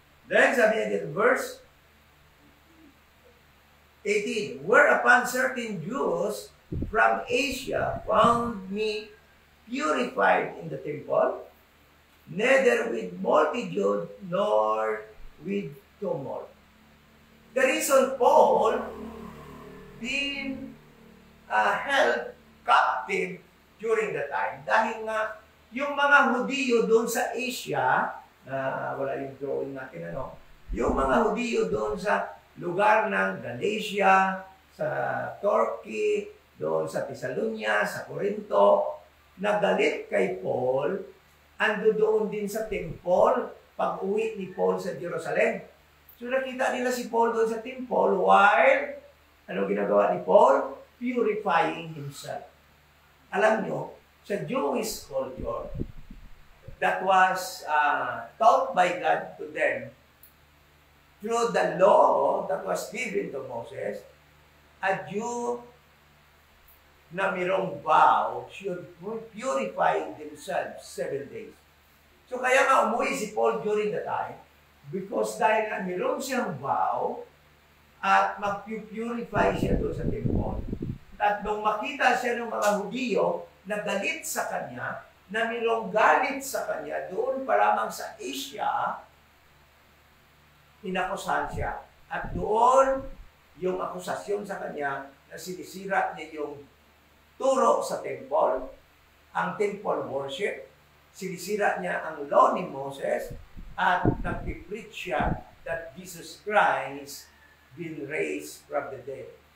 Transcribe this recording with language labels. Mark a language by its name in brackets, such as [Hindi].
[English] Then, [Filipino] sabi niya dito, [English] verse 18, whereupon certain Jews from Asia found me purified in the temple, neither with multitude nor with tumult. The reason Paul been held captive during the time, [Filipino] dahil nga yung mga Hudiyo doon sa Asia, wala yung drawing natin, yung mga Hudiyo doon sa lugar ng Galatia, sa Turkey, doon sa Thessalonia, sa Corinto, nagalit kay Paul, ando doon din sa temple, pag-uwi ni Paul sa Jerusalem. So nakita nila si Paul doon sa temple while, ano ginagawa ni Paul? [English] Purifying himself. [Filipino] Alam nyo, sa [English] Jewish culture, that was taught by God to them, through the law that was given to Moses, a Jew na mayroong vow should purify themselves 7 days. [Filipino] So kaya nga umuwi si Paul [English] during the time, because [Filipino] dahil nga mayroon siyang vow, at mag-purify siya doon sa temple. At nung makita siya ng mga Hudiyo na galit sa kanya, na mayroong galit sa kanya doon pa lamang sa Asia, inakusahan siya. At doon, yung akusasyon sa kanya na sinisira niya yung turo sa temple, ang temple worship, sinisira niya ang law ni Moses, at nag-preach siya [English] that Jesus Christ been raised from the dead.